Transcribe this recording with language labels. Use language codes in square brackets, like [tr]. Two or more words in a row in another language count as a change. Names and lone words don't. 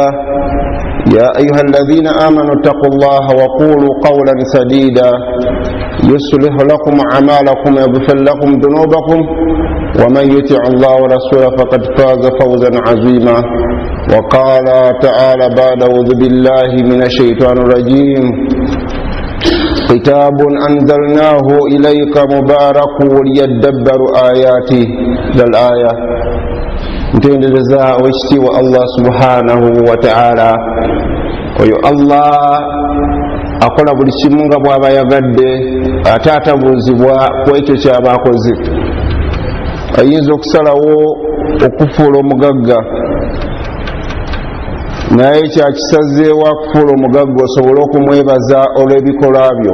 [ar] يا أيها الذين آمنوا اتقوا الله وقولوا قولا سديدا يصلح لكم أعمالكم ويغفر لكم ذنوبكم، ومن يطع الله ورسوله فقد فاز فوزا عظيما. وقال تعالى بعد: أعوذ بالله من الشيطان الرجيم: كتاب أنزلناه إليك مبارك ليدبروا آياته. [lg] الآية ntendereza owekitiibwa [ar] الله سبحانه وتعالى. [lg] Oyo Allah akola buli kimu nga bw'aba yagadde, ate atabuuzibwa ku ekyo ky'aba akoze. Ayinza okusalawo okufuula omugagga, naye kyakisazeewo akufuula omugagga osobole okumwebaza olw'ebikolwa byo.